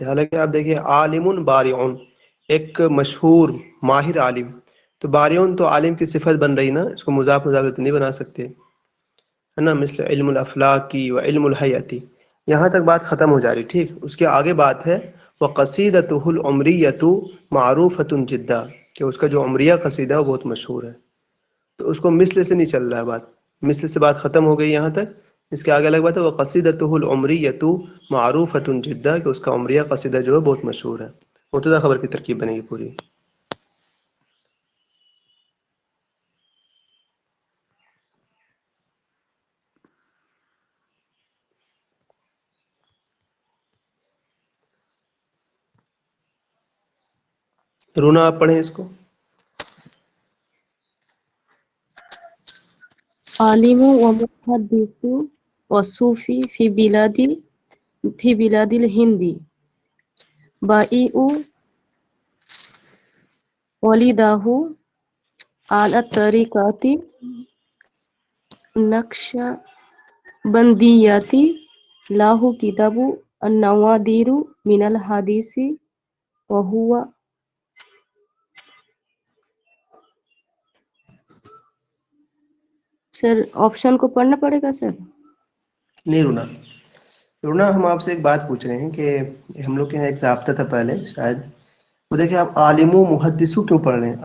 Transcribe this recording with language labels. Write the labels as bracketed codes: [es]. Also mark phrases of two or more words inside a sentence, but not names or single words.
[hi] हालांकि आप देखिए [ar] عالمٌ بارعٌ, [hi] एक मशहूर माहिर आलिम, तो बारिउन तो आलिम की सिफत बन रही ना, इसको मुजाफ मुजाफ तो नहीं बना सकते, है ना? [ar] مثل علم الأفلاك و علم الحياة, [hi] यहाँ तक बात ख़त्म हो जा रही, ठीक? [ar] उसके आगे बात है و قصيدته العمرية معروفة جدا, [hi] कि उसका जो उमरिया कसीदा है वो बहुत मशहूर है। तो उसको मिस्ल से नहीं चल रहा है बात, मिस्ल से बात ख़त्म हो गई यहाँ तक। इसके आगे अलग बात है [ar] و قصيدته العمرية معروفة جدا, [hi] कि उसका उमरिया कसीदा जो है बहुत मशहूर है। मुब्तदा खबर की तरकीब बनेगी पूरी। रूना, आप पढ़ें इसको। [ar] عالم و محدث و صوفي في بلاد الهند بايع والده على الطريقة النقشبندية له كتاب النوادر من الحديث و هو. [hi] सर ऑप्शन को पढ़ना पड़ेगा सर? नहीं रूना, रूना हम आपसे एक बात पूछ रहे हैं कि हम लोग के यहाँ एक ज़ाब्ता था पहले शायद, वो देखिए आप [ar] عالم محدث [hi] क्यों पढ़ रहे हैं?